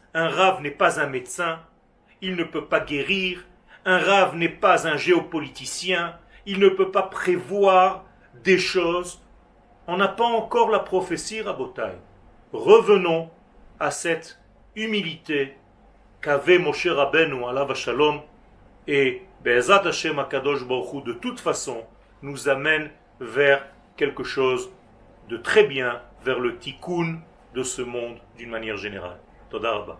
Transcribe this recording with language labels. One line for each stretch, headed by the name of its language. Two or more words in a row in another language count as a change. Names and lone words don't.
French: Un rave n'est pas un médecin, il ne peut pas guérir. Un rave n'est pas un géopoliticien, il ne peut pas prévoir des choses. On n'a pas encore la prophétie, Rabotai. Revenons à cette humilité qu'avait Moshe Rabbeinu
Hebrew: עליו השלום
French: et
Hebrew: בעזרת השם הקדוש ברוך הוא
French: de toute façon nous amène vers quelque chose de très bien, vers le tikkun de ce monde d'une manière générale.
Hebrew: תודה רבה.